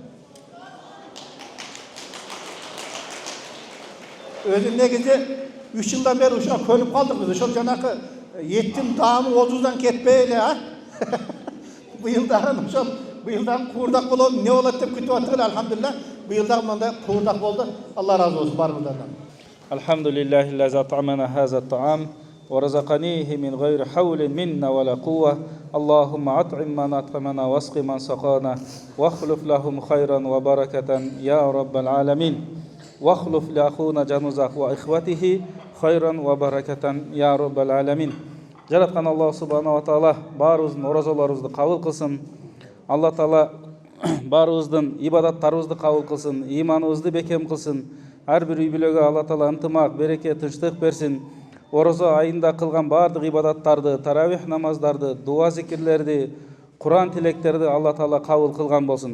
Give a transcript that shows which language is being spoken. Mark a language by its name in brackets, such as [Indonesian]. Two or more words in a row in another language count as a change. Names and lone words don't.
[Kyrgyz] Өзү негизи 3 жылдан бери ушуга көнүп калдык биз. Ошол жанакы еттин даамы озудан кетпей эле, Быйыл дагы куурдак болот, не болот деп күтүп аттык эле, алхамдулилlah. Быйыл дагы мындай куурдак болду. Алла ыраазы болсун барыңыздардан. [Arabic] الحمد لله أطعمنا هذا الطعام ورزقنيه من غير حول منا ولا قوة اللهم أطعم من أطعمنا واسق من سقانا واخلف لهم خيرا وبركة يا رب العالمين واخلف لأخونا جنوزك وإخوته خيرا وبركة يا رب العالمين. [Kyrgyz] Жараткан Аллах [Arabic] سبحانه وتعالى [Kyrgyz] баарыбыздын оразаларыбызды кабыл кылсын. [Arabic] الله تعالى [Kyrgyz] баарыбыздын ибадаттарыбызды кабыл кылсын, иманыбызды бекем кылсын. Ар бир үй бүлөгө [Arabic] الله تعالى [Kyrgyz] ынтымак, береке, тынчтык берсин. Ораза айында кылган бардык ибадаттарды, таравих намаздарды, дуа зикирлерди, Куран тилектерди [Arabic] الله تعالى [Kyrgyz] кабыл кылган болсун.